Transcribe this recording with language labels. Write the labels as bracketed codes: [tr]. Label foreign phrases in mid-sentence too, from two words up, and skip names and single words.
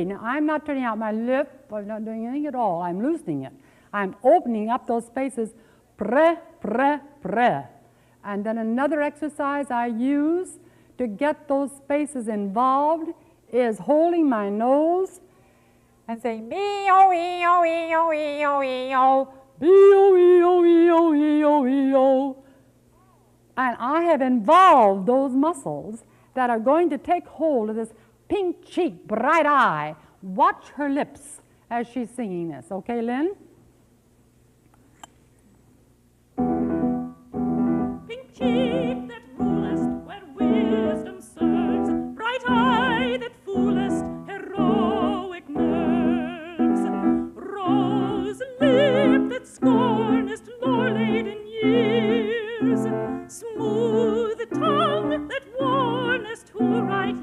[en] Now, I'm not turning out my lip. I'm not doing anything at all. I'm loosening it. I'm opening up those spaces, pre, pre, pre. And then another exercise I use to get those spaces involved is holding my nose and saying, B-O-E-O-E-O-E-O-E-O, B-O-E-O-E-O-E-O-E-O. And I have involved those muscles that are going to take hold of this pink cheek, bright eye. Watch her lips as she's singing this. Okay, Lynn? Pink cheek that rulest where wisdom serves, bright eye that foolest heroic nerves, rose lip that scornest lore-laden years, smooth tongue that warnest who